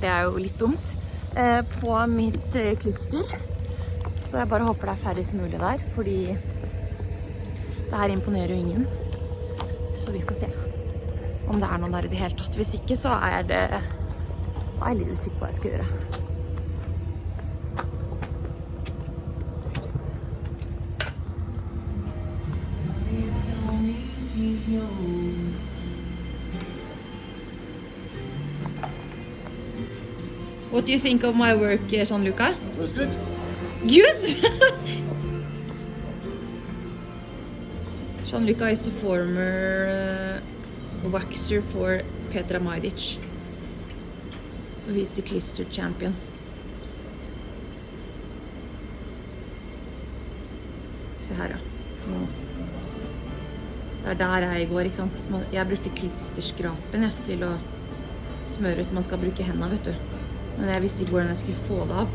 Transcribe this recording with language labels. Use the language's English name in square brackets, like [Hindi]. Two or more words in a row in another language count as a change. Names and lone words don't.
[Norwegian] Det er jo litt dumt. På mitt klister. Så jeg bare håper det er færrest mulig der, fordi det her imponerer jo ingen. Så vi får se om det er noen der i det hele tatt. Hvis ikke, så er jeg litt usikker på hva jeg skal gjøre. [English] What do you think of my work, Gianluca? It was good. Good? Gianluca is the former waxer for Petra Majdic. So he's the klister champion. [Norwegian] Se her, ja. Det er der jeg går, ikke sant? Jeg brukte klisterskrapen til å smøre ut. Man skal bruke hendene, vet du. Men jeg visste ikke hvordan jeg skulle få det av.